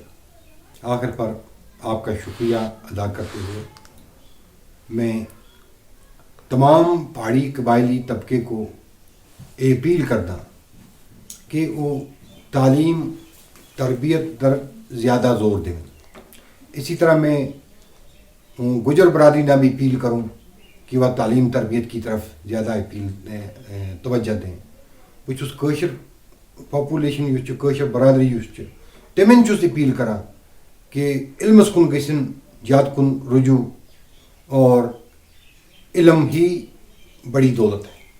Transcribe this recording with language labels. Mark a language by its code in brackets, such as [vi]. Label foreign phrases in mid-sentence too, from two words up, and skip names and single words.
[ur] آخر پر آپ کا شکریہ ادا کرتے ہوئے میں تمام پہاڑی قبائلی طبقے کو اپیل کرتا کہ وہ تعلیم تربیت در زیادہ زور دیں. اسی طرح میں گجر برادری نہ بھی اپیل کروں کہ وہ تعلیم تربیت کی طرف زیادہ توجہ دیں. [ks] بہت قٲشِر پاپولیشن قٲشِر برادری تمن اپیل کران کہ علمس کن گژھن زیادٕ کن رجوع, [ur] اور علم ہی بڑی دولت ہے.